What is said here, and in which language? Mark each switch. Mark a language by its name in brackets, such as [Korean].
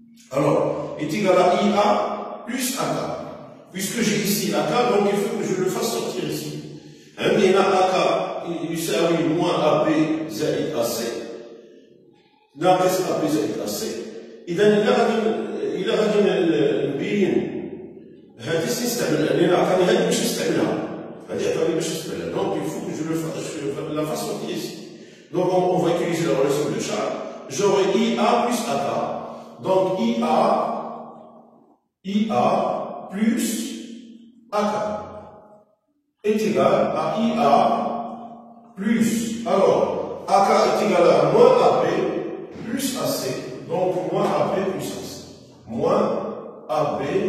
[French] Alors, est égal à IA plus AK. Puisque j'ai ici AK, donc il faut que je le fasse sortir ici. Il y a AK, il s'agit moins AB [Arabic] زائد [French] AC. [Arabic] ناقص AB زائد AC. إذا إلا غادي نبين هذه نستعمل لأن عطاني هذه باش نستعملها. هذه عطاني باش نستعملها. [French] Donc il faut que je la fasse sortir ici. Donc on va utiliser la relation de Charles. J'aurai IA plus AK. Donc IA plus AK est égal à IA plus, alors AK est égal à moins AB plus AC, donc moins AB plus AC, moins AB